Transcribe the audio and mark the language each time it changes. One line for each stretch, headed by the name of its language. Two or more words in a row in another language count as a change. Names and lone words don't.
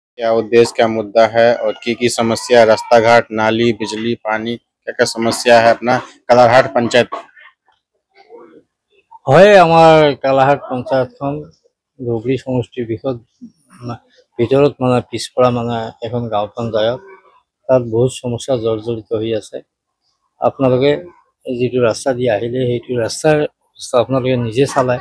Hindi: क्या उद्देश्य, क्या मुद्दा है और की समस्या, रास्ता घाट, नाली, बिजली, पानी, क्या क्या समस्या है अपना कलारहाट पंचायत।
Assamese: হয় আমাৰ কালাহাট পঞ্চায়তখন ধুবুৰী সমষ্টিৰ ভিতৰত মানে পিছপৰা মানে এখন গাঁও পঞ্চায়ত। তাত বহুত সমস্যা জৰ্জৰিত হৈ আছে। আপোনালোকে যিটো ৰাস্তা দি আহিলে সেইটো ৰাস্তাৰ অৱস্থা আপোনালোকে নিজে চালায়।